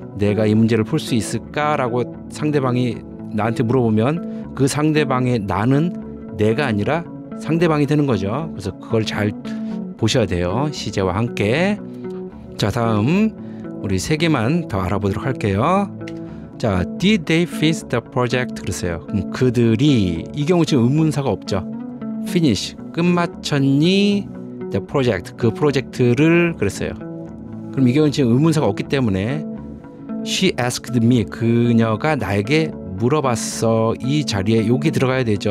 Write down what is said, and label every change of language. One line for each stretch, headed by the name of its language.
Korean: 내가 이 문제를 풀 수 있을까라고 상대방이 나한테 물어보면 그 상대방의 나는 내가 아니라 상대방이 되는 거죠. 그래서 그걸 잘 보셔야 돼요. 시제와 함께. 자 다음 우리 세 개만 더 알아보도록 할게요.
English: 자 Did they finish the project?
Korean: 그랬어요. 그럼 그들이 이 경우 지금 의문사가 없죠. finish 끝마쳤니? the project 그 프로젝트를 그랬어요. 그럼 이 경우는 지금 의문사가 없기 때문에 she asked me 그녀가 나에게 물어봤어 이 자리에 여기 들어가야 되죠.